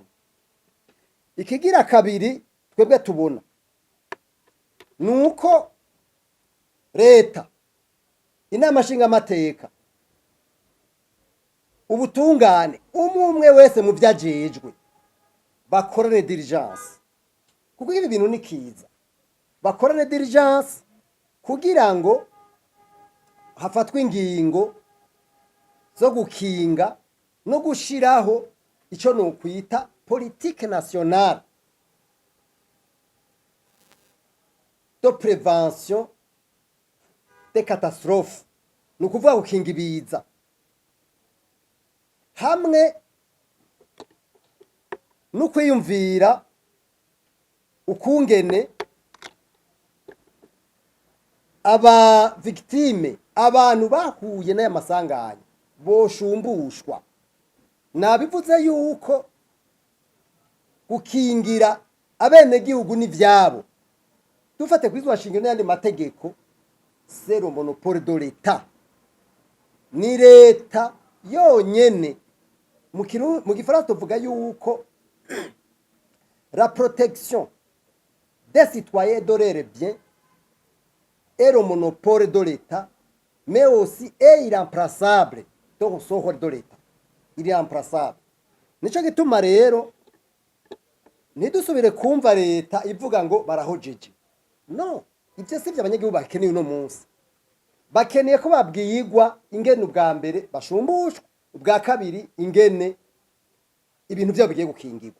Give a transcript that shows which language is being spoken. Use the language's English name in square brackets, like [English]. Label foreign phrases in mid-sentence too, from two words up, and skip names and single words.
[Rundi] Ikigira kabiri twebwe tubona nuko leta, inama nshingamateka, ubutungane, umwe wese mu vyajejwe bakorane diligence, kuko ibi bintu ni kiza. Bakorane diligence kugira ngo hafatwe ingingo zo gukinga no gushiraho ico no kwita [French] politique nationale de prévention des catastrophes, [Rundi] no kuvuga gukinga ibiza, hamwe no kwiyumvira ukungene aba victime, abantu bahuye n'aya masanganya boshumbushwa. Nabivuze yuko gukingira abenegihugu n'ivyabo, dufate kwizwa shingiro n'ayandi mategeko, [French] c'est le monopole de l'État. [Rundi] Ni leta yonyene. Mu gifaransa tuvuga yuko [French] la protection des citoyens de leurs biens est le monopole de l'État, mais aussi est irremplaçable donc sohor de l'État. Irremplaçable. [Rundi] Nico gituma rero ntidusubire kumva leta ivuga ngo barahojeje. No, ivyo sivyo abanyagihugu bakeneye uno munsi. Bakeneye ko babwiyigwa ingene ubwa mbere bashumbushwa, ubwa kabiri ingene ibintu byabo bigiye gukingirwa.